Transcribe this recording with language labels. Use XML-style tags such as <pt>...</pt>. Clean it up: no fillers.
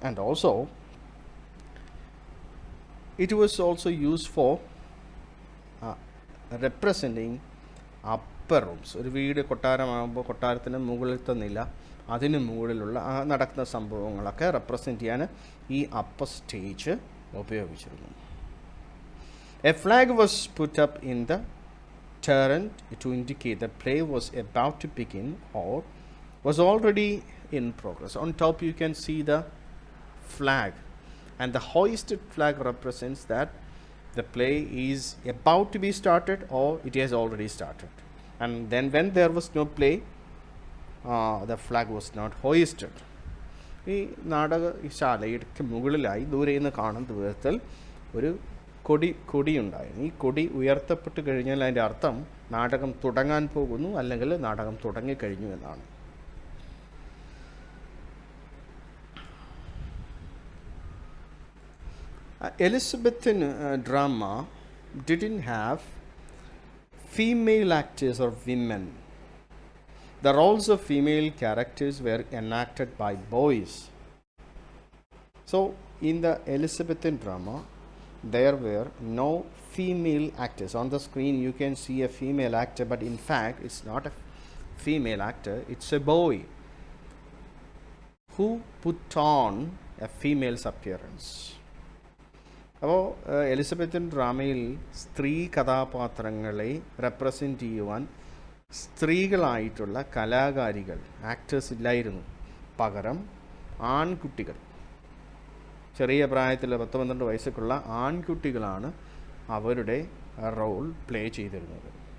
<en>And also it was also use for representing upper rooms.</en> <ml>ഒരു വീട് കൊട്ടാരമാകുമ്പോൾ കൊട്ടാരത്തിന് മുകളിലത്തെ നില, അതിന് മുകളിലുള്ള നടക്കുന്ന സംഭവങ്ങളൊക്കെ റെപ്രസെൻറ്റ് ചെയ്യാൻ ഈ അപ്പർ സ്റ്റേജ് ഉപയോഗിച്ചിരുന്നു.</ml> <en>A flag was put up in the turret to indicate the play was about to begin or was already in progress. On top you can see the flag, and the hoisted flag represents that the play is about to be started or it has already started. And then when there was no play, the flag was not hoisted.</en> <ml>ഈ നാടകശാലയുടെ മുകളിലായി ദൂരെ നിന്ന് കാണുന്ന വിധത്തിൽ ഒരു കൊടിയുണ്ടായിരുന്നു. ഈ കൊടി ഉയർത്തപ്പെട്ട് കഴിഞ്ഞാൽ അതിൻ്റെ അർത്ഥം നാടകം തുടങ്ങാൻ പോകുന്നു, അല്ലെങ്കിൽ നാടകം തുടങ്ങിക്കഴിഞ്ഞു എന്നാണ്.</ml> <en>Elizabethan drama didn't have female actors or women. The roles of female characters were enacted by boys. So, in the Elizabethan drama, there were no female actors. On the screen, you can see a female actor, but in fact, it's not a female actor, it's a boy who put on a female's appearance.</en> <ml>അപ്പോൾ Elizabethan ഡ്രാമയിൽ സ്ത്രീ കഥാപാത്രങ്ങളെ represent ചെയ്യുവാൻ സ്ത്രീകളായിട്ടുള്ള കലാകാരികൾ, actors ഇല്ലായിരുന്നു. പകരം ആൺകുട്ടികൾ, ചെറിയ പ്രായത്തിൽ 10-12 വയസ്സൊക്കെയുള്ള ആൺകുട്ടികളാണ് അവരുടെ റോൾ പ്ലേ ചെയ്തിരുന്നത്.</ml>